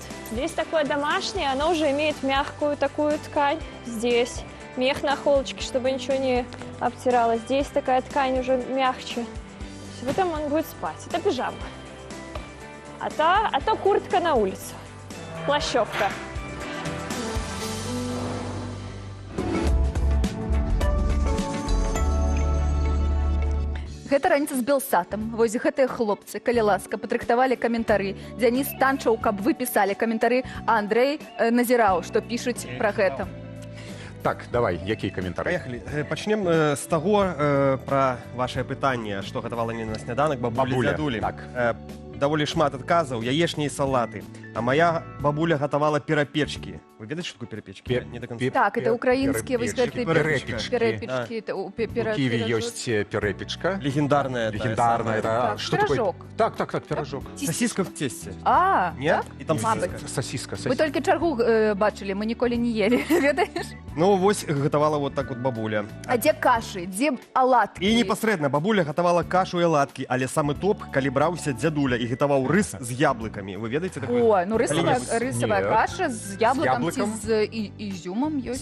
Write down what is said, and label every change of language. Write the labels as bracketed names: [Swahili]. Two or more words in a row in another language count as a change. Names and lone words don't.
[Russian] Здесь такое домашнее, оно уже имеет мягкую такую ткань. Здесь мех на холочке, чтобы ничего не обтирало. Здесь такая ткань уже мягче. В этом он будет спать. Это пижама. А то куртка на улицу. Плащевка. [Belarusian] Гэта раніца з Белсатам. Вось гэтыя хлопцы, калі ласка, падрыхтавалі каментары. Дзяніс танчыў, каб вы пісалі каментары, а Андрэй назіраў, што пішуць пра гэта. Так, давай, якія каментары? Паехалі. Пачнем з таго пра вашае пытанне, што гатавала мне на сняданак бабуля дзядулі. Так. Даволі шмат адказаў, яешні і салаты. А моя бабуля гатавала перапечкі. Вы ведаеце, што такое перапечкі? [Russian] Не до конца. [Belarusian] Так, это украінскія вось гэтыя перепечкі. У Киеве ёсць перепечка. Легендарная. [Russian] Что такое? Так, пирожок. Сосиска в тесте. А, нет? так? [Belarusian] І там сосиска. Мы толькі чаргу бачылі, мы ніколі не ели, ведаеш? Ну, вось гатавала [Russian] вот так вот [Belarusian] бабуля. А дзе кашы, дзе аладкі? І непасрэдна, бабуля гатавала кашу і аладкі, але самы топ, калі браўся дзядуля і гатаваў рыс з яблыкамі. Вы ведаеце такое? О, ну рысавая каша з яблыкам ці з ізюмам ёсць.